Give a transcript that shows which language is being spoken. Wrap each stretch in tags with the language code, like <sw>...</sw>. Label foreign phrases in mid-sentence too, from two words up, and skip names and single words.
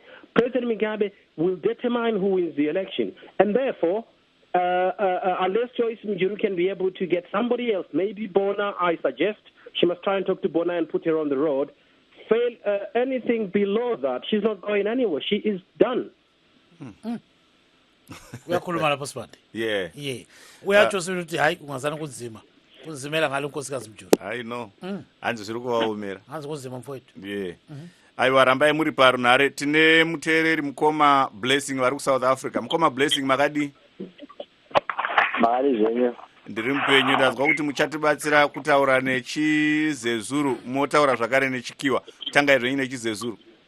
<en>President Mugabe will determine who wins the election. And therefore, unless Joyce Mujuru can be able to get somebody else, maybe Bona, I suggest she must try and talk to Bona and put her on the road. Fail anything below that, she's not going anywhere. She is done.</en> <nd>Uyakhuluma lapho Sibande.</nd> <en>Yeah.</en> <nd>Uyatsho ukuthi hayi kungazana kunzima. Kunzimela ngalo nkosikazi Mjulu.</nd> <en>I know.</en> <sn>Hanzi zviri kuvaomera.</sn> <nd>Hanzi kunzima mfowethu.</nd> <en>Yeah.</en> <sn>Aiwa rambai muri parunhare tine muteereri mukoma Blessing vari kuSouth Africa. Mukoma Blessing makadi? Mari zvenyu. Ndiri mupenyu ndazwa kuti muchatibatsira kutaura nechiZezuru, motaura zvakare nechikiwa. Tangai zvenyu nechiZezuru.</sn>